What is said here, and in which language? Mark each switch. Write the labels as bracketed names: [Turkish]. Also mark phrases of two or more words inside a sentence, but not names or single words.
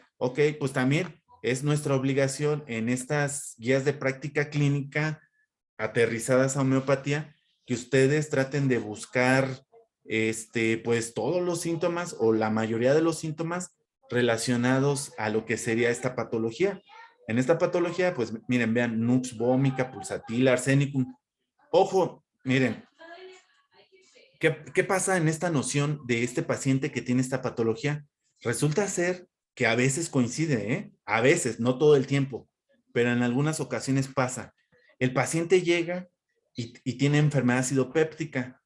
[Spanish] Ok, pues también es nuestra obligación en estas guías de práctica clínica aterrizadas a homeopatía, que ustedes traten de buscar, pues todos los síntomas o la mayoría de los síntomas relacionados a lo que sería esta patología. En esta patología, pues miren, vean, nux vomica, pulsatila, arsenicum. Ojo, miren, ¿qué pasa en esta noción de este paciente que tiene esta patología? Resulta ser que a veces coincide, ¿eh? A veces, no todo el tiempo, pero en algunas ocasiones pasa. El paciente llega y tiene enfermedad ácido péptica.